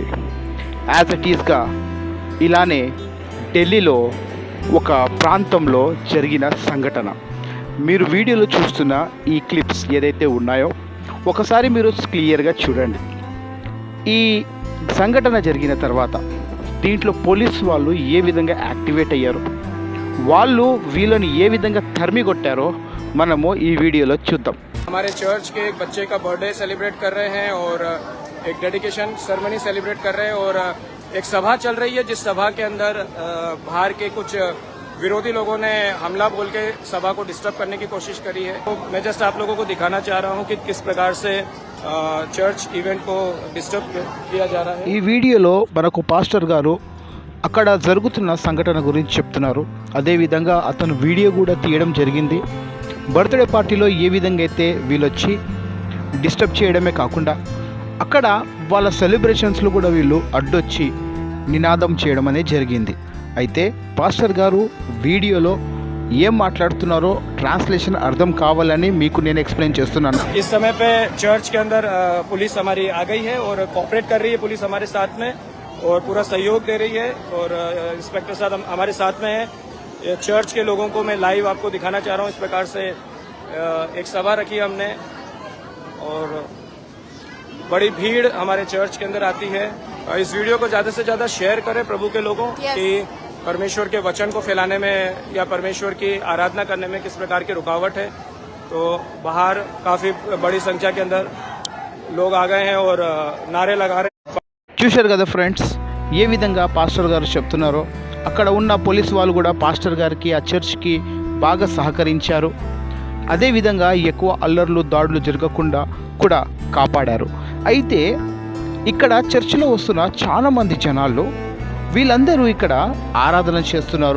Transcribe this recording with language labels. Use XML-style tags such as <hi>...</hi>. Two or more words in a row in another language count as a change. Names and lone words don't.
<en>as it is</en> <te>ఇలానే ఢిల్లీలో ఒక ప్రాంతంలో జరిగిన సంఘటన మీరు వీడియోలో చూస్తున్న ఈ క్లిప్స్ ఏదైతే ఉన్నాయో ఒకసారి మీరు క్లియర్గా చూడండి. ఈ సంఘటన జరిగిన తర్వాత దీంట్లో పోలీసు వాళ్ళు ఏ విధంగా యాక్టివేట్ అయ్యారో, వాళ్ళు వీళ్ళని ఏ విధంగా తరిమి కొట్టారో మనము ఈ వీడియోలో చూద్దాం.</te> <hi>हमारे चर्च के एक बच्चे का</hi> <en>birthday celebrate</en> <hi>कर रहे हैं और एक</hi> <en>dedication ceremony celebrate</en> <hi>कर रहे हैं और एक सभा चल रही है, जिस सभा के अंदर बाहर के कुछ विरोधी लोगों ने हमला बोल के सभा को डिस्टर्ब करने की कोशिश करी है. तो मैं जस्ट आप लोगों को दिखाना चाह रहा हूं कि किस प्रकार से</hi> <en>church event</en> <hi>को डिस्टर्ब किया जा रहा है.</hi> <te>ఈ వీడియోలో మనకు పాస్టర్ గారు అక్కడ జరుగుతున్న సంఘటన గురించి చెప్తున్నారు. అదేవిధంగా అతను వీడియో కూడా తీయడం జరిగింది.</te> <en>birthday party</en> <te>ఏ విధంగా అయితే వీళ్ళొచ్చి డిస్టర్బ్ చేయడమే కాకుండా అక్కడ వాళ్ళ సెలబ్రేషన్స్లో కూడా వీళ్ళు అడ్డొచ్చి నినాదం చేయడం అనేది జరిగింది. అయితే పాస్టర్ గారు వీడియోలో ఏం మాట్లాడుతున్నారో ట్రాన్స్లేషన్ అర్థం కావాలని మీకు నేను ఎక్స్ప్లెయిన్ చేస్తున్నాను.</te> <hi>इस समय पे चर्च के अंदर पुलिस हमारी आ गई है और कोऑपरेट कर रही है पुलिस हमारे साथ में और पूरा सहयोग दे रही है और इंस्पेक्टर साहब हमारे साथ में है. चर्च के लोगों को मैं लाइव आपको दिखाना चाह रहा हूँ. इस प्रकार से एक सभा रखी हमने और बड़ी भीड़ हमारे चर्च के अंदर आती है. इस वीडियो को ज्यादा से ज्यादा शेयर करें प्रभु के लोगों कि परमेश्वर के वचन को फैलाने में या परमेश्वर की आराधना करने में किस प्रकार की रुकावट है. तो बाहर काफी बड़ी संख्या के अंदर लोग आ गए हैं और नारे लगा रहे हैं.</hi> <te>చూశారు కదా ఫ్రెండ్స్, ఏ విధంగా పాస్టర్ గారు చెప్తున్నారో అక్కడ ఉన్న పోలీసు వాళ్ళు కూడా పాస్టర్ గారికి ఆ చర్చ్కి బాగా సహకరించారు. అదేవిధంగా ఎక్కువ అల్లర్లు దాడులు జరగకుండా కూడా కాపాడారు. అయితే ఇక్కడ చర్చిలో వస్తున్న చాలామంది జనాలు వీళ్ళందరూ ఇక్కడ ఆరాధన చేస్తున్నారు.</te>